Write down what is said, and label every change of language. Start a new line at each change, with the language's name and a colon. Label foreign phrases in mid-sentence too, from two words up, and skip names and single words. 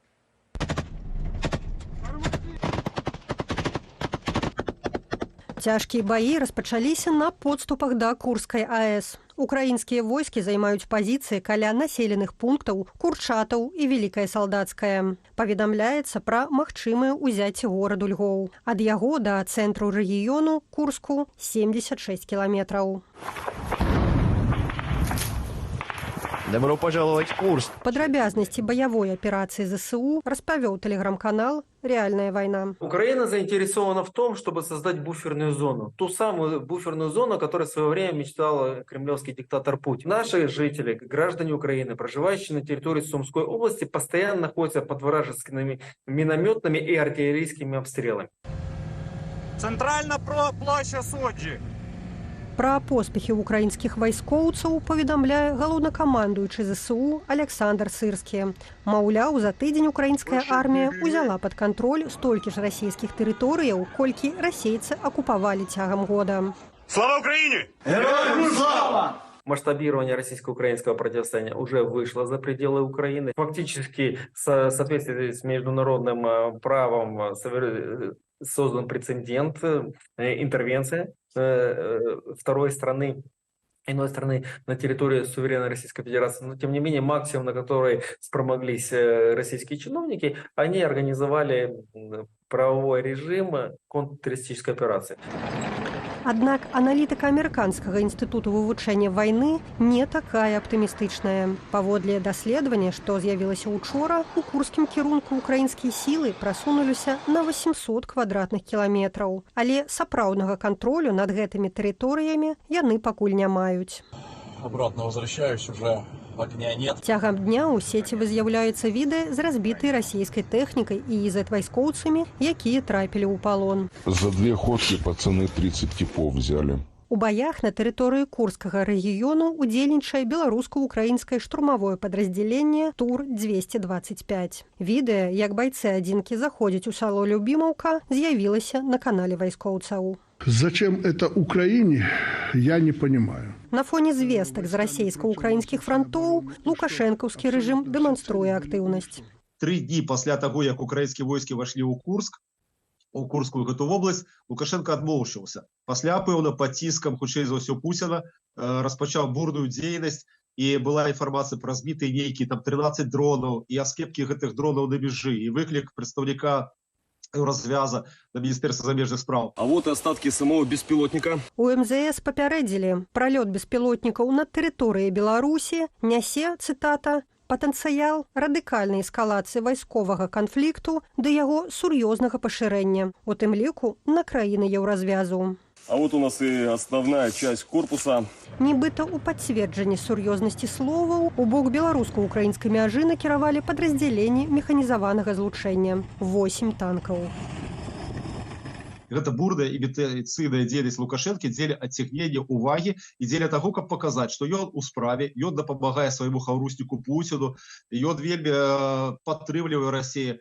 Belarusian: Цяжкія баі распачаліся на подступах да Курскай АЭС. Украінскія войскі займаюць пазіцыі каля населеных пунктаў Курчатаў і Велікае Салдацкае. Паведамляецца пра магчымае ўзяцце гораду Львоў. Ад яго да цэнтру рэгіёну Курску 76 кіламетраў.
Russian: Добро пожаловать в Курск.
Belarusian: Падрабязнасці баявой аперацыі ЗСУ распавёў тэлеграм-канал «Реальная война».
Russian: Украина заинтересована в том, чтобы создать буферную зону. Ту самую буферную зону, о которой в свое время мечтал кремлевский диктатор Путин. Наши жители, граждане Украины, проживающие на территории Сумской области, постоянно находятся под вражескими минометными и артиллерийскими обстрелами.
Ukrainian: Центральна площа Суджі.
Belarusian: Пра поспехі украінскіх вайскоўцаў паведамляе галоўнакамандуючы ЗСУ Александр Сырскі. Маўляў, за тыдзень украінская армія ўзяла пад кантроль столькі ж расійскіх тэрыторыяў, колькі расейцы акупавалі цягам года.
Russian: Слава Украине! Героям слава! Масштабирование российско-украинского противостояния уже вышло за пределы Украины. Фактически, в соответствии с международным правом, создан прецедент, интервенция второй страны, иной страны на территории суверенной Российской Федерации. Но, тем не менее, максимум, на который спромоглись российские чиновники, они организовали правовой режим контртеррористической операции.
Belarusian: Аднак аналітыка амерыканскага інстытуту вывучэння вайны не такая аптымістычная. Паводле даследавання, што з'явілася учора, у Курскім кірунку украінскія сілы прасунуліся на 800 квадратных кіламетраў. Але сапраўднага кантролю над гэтымі тэрыторыямі яны пакуль не маюць.
Russian: Обратно возвращаюсь, уже огня нет.
Belarusian: Цягам дня ў сецівы з'яўляюцца відэа з разбітай расійскай тэхнікай і Z-вайскоўцамі, якія трапілі ў палон.
Russian: За 2 ходкі пацаны 30 типов взяли.
Belarusian: У баях на тэрыторыі Курскага рэгіёну удзельнічае беларуска-украінскае штурмавое падраздзяленне Тур-225. Відэа, як байцы адзінкі заходзяць у сало Любімаўка, з'явілася на канале вайскоўцаў.
Russian: Зачем это Украине, я не понимаю.
Belarusian: На фоне звестак з расійска-украінскіх фронтоў лукашэнкаўскі рэжым дэманструе актыўнасць. 3 дні пасля таго, як украінскія войскі вайшлі ў Курск, у Курскую гэту вобласць, Лукашенко адмоўчыўся. Пасля, пэўна, пад ціскам, хутчэй за ўсё, Пуціна распачаў бурную дзейнасць, і была інфармацыя пра збітыя нейкі там 13 дронаў і аскепкі гэтых дронаў на мяжы, і выклік прадстаўніка развяза на Министерство замежных справ.
Russian: А вот и остатки самого беспилотника.
Belarusian: У МЗС папярэдзілі, пралёт беспілотнікаў над тэрыторыяй Беларусі нясе, цытата, патэнцыял радыкальнай эскалацыі вайсковага канфлікту да яго сур'ёзнага пашырэння, у тым ліку на краіны еўразвязу.
Russian: А вот у нас и основная часть корпуса.
Belarusian: Нібыта ў пацверджанні сур'ёзнасці словаў у бок беларуска-украінскай мяжы накіравалі падраздзяленні механізаванага злучэння 8 танкаў. Гэта бурная і біцыйная дзейнасць Лукашэнкі дзеля адцягнення ўвагі і дзеля таго, каб паказаць, што ён у справе, ён дапамагае свайму хаўрусніку Пуціну, ён вельмі падтрымлівае Расію.